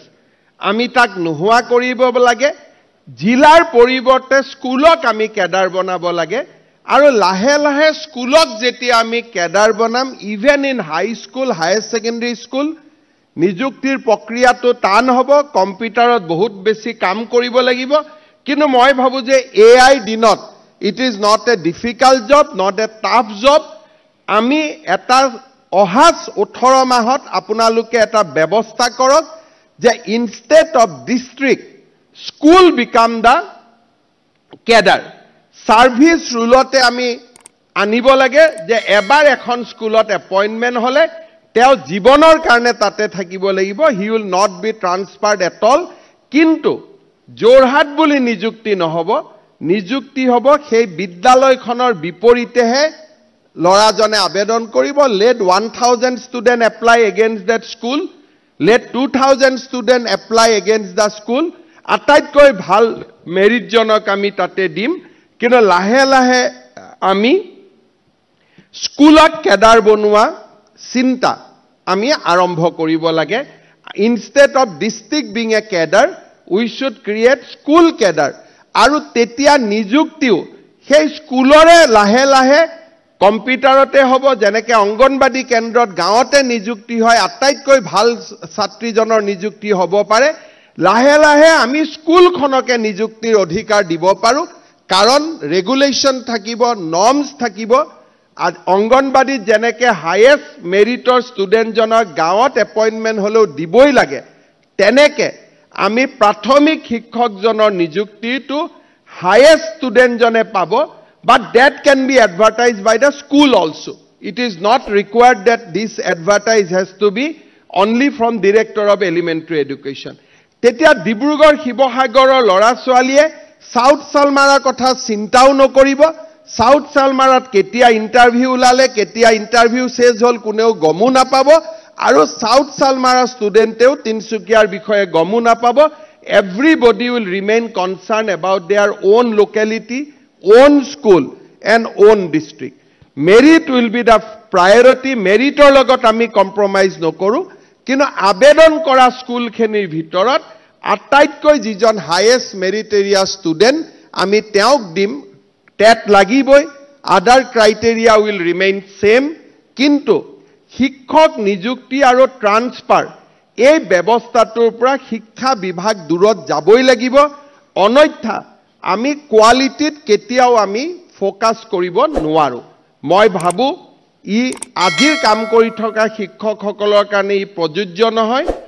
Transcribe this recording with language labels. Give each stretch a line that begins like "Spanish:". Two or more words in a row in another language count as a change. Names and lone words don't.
Assamese: আমি তাক নোহোৱা কৰিব লাগে জিলাৰ পৰিৱৰ্তে স্কুলক আমি কেডাৰ বনাব লাগে আৰু লাহে লাহে স্কুলক যেতিয়া আমি কেডাৰ বনাম
English: even in high school higher secondary school
Assamese: নিযুক্তিৰ প্ৰক্ৰিয়াটো টান হ'ব কম্পিউটাৰত বহুত বেছি কাম কৰিব লাগিব কিন্তু মই ভাবো যে এআই দিনত
English: it is not a difficult job not a tough job
Assamese: আমি এটা অহাস 18 মাহত আপোনালোকে এটা ব্যৱস্থা কৰক যে
English: instead of district school become the cadre
Assamese: সাৰ্ভিস ৰুলতে আমি আনিব লাগে যে এবাৰ এখন স্কুলত এপইণ্টমেণ্ট হলে তেওঁ জীৱনৰ কাৰণে তাতে থাকিব লাগিব
English: he will not be transferred at all
Assamese: কিন্তু যোৰহাট বুলি নিযুক্তি নহব নিযুক্তি হ'ব সেই বিদ্যালয়খনৰ বিপৰীতেহে লৰাজনে আবেদন কৰিব
English: let 1000 student apply against that school let 2000 student apply against the school
Assamese: আটাইতকৈ ভাল মেৰিটজনক আমি তাতে দিম কিন্তু লাহে লাহে আমি স্কুলত কেডাৰ বনোৱা চিন্তা আমি আৰম্ভ কৰিব লাগে
English: instead of district being a cadre we should create school cadre
Assamese: আৰু তেতিয়া নিযুক্তিও সেই স্কুলৰে লাহে লাহে কম্পিউটাৰতে হ'ব যেনেকৈ অংগনবাদী কেন্দ্ৰত গাঁৱতে নিযুক্তি হয় আটাইতকৈ ভাল ছাত্ৰীজনৰ নিযুক্তি হ'ব পাৰে লাহে লাহে আমি স্কুলখনকে নিযুক্তিৰ অধিকাৰ দিব পাৰো কাৰণ ৰেগুলেশ্যন থাকিব নৰ্মছ থাকিব অংগনবাদীত যেনেকৈ হাইয়েষ্ট মেৰিটৰ ষ্টুডেণ্টজনক গাঁৱত এপইণ্টমেণ্ট হ'লেও দিবই লাগে তেনেকৈ আমি প্ৰাথমিক শিক্ষকজনৰ নিযুক্তিটো হাইয়েষ্ট ষ্টুডেণ্টজনে পাব
English: but that can be advertised by the school also it is not required that this advertise has to be only from director of elementary education
Assamese: তেতিয়া ডিব্ৰুগড় শিৱসাগৰৰ লৰা ছোৱালীয়ে সাউথ সালমাৰাৰ কথা চিন্তাও নকৰিব সাউথ সালমাৰাত কেতিয়া ইন্টাৰভিউ ওলালে কেতিয়া ইন্টাৰভিউ শেষ হল কোনেও গমো নাপাব আৰু সাউথ সালমাৰা ষ্টুডেণ্টেও তিনসুকিয়াৰ বিষয়ে গমো নাপাব
English: everybody will remain concerned about their own locality own school and own district merit will be the priority
Assamese: মেৰিটৰ লগত আমি কম্প্ৰমাইজ নকৰো কিনো আবেদন কৰা স্কুল খনৰ ভিতৰত আটাইতকৈ যিজন
English: highest meritorious student
Assamese: আমি তেওঁক দিম তাত লাগিবই
English: other criteria will remain same
Assamese: kintu শিক্ষক নিযুক্তি আৰু ট্ৰান্সফাৰ এই ব্যৱস্থাটোৰ পৰা শিক্ষা বিভাগ দূৰত যাবই লাগিব অনৈথা আমি কোৱালিটিত কেতিয়াও আমি ফোকাস কৰিব নোৱাৰো মই ভাবো ই আজিৰ কাম কৰি থকা শিক্ষকসকলৰ কাৰণে ই প্ৰযোজ্য নহয়